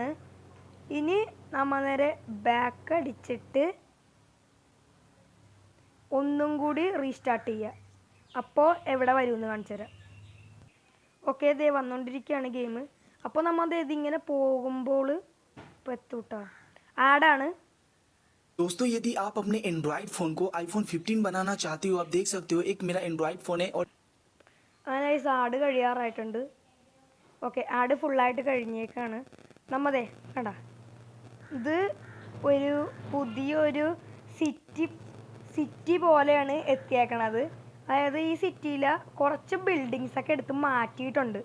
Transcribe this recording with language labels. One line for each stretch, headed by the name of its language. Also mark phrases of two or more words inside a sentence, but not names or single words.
Malayalam: ഇനി നമ്മൾ നേരെ ബാക്ക് അടിച്ചിട്ട് ഒന്നും കൂടി റീസ്റ്റാർട്ട് ചെയ്യുക. അപ്പോൾ എവിടെ വരുമെന്ന് കാണിച്ചു തരാം. ഓക്കെ, ഇതേ വന്നുകൊണ്ടിരിക്കുകയാണ് ഗെയിം. അപ്പോൾ നമ്മൾ ഇതിങ്ങനെ പോകുമ്പോൾ ഇപ്പോൾ എത്തൂട്ടോ. ആഡാണ്.
Hindi: दोस्तों, यदि आप अपने एंड्रॉइड फ़ोन को iPhone 15 बनाना चाहते हो, आप देख सकते हो एक मेरा एंड्रॉइड फ़ोन है और
Malayalam: അങ്ങനെ ഈ ആഡ് കഴിയാറായിട്ടുണ്ട്. ഓക്കെ, ആഡ് ഫുള്ളായിട്ട് കഴിഞ്ഞേക്കാണ്. നമ്മതേ കണ്ട, ഇത് ഒരു പുതിയൊരു സിറ്റി പോലെയാണ് എത്തിയേക്കണത്. അതായത് ഈ സിറ്റിയിൽ കുറച്ച് ബിൽഡിങ്സൊക്കെ എടുത്ത് മാറ്റിയിട്ടുണ്ട്.